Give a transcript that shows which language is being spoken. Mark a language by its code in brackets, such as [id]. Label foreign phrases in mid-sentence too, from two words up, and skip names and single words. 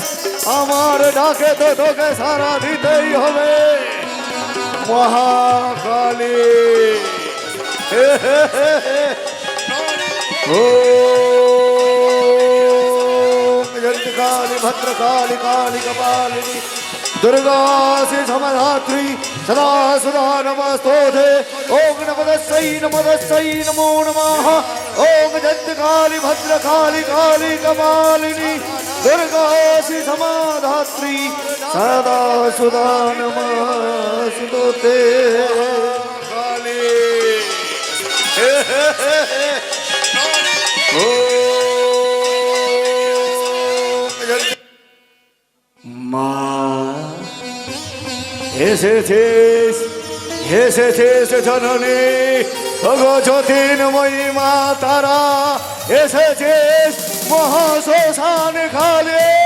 [bn] আমার ডাকে তো তোকে সারা দিতেই হবে মহাকালী। [sa] ও काली भद्रकाली काली कपालिनी दुर्गा से समधात्री सदा सुधा नमस्तोते ओम नमोदस्यै नमो नमः ओम जयकाली भद्रकाली काली कपालिनी दुर्गा से समधात्री सदा सुधा नमस्तोते काली [bn] মা এসেছিস জননী জগজ্যোতির্ময়ী মা তারা এসেছিস মহাশ্মশান খালে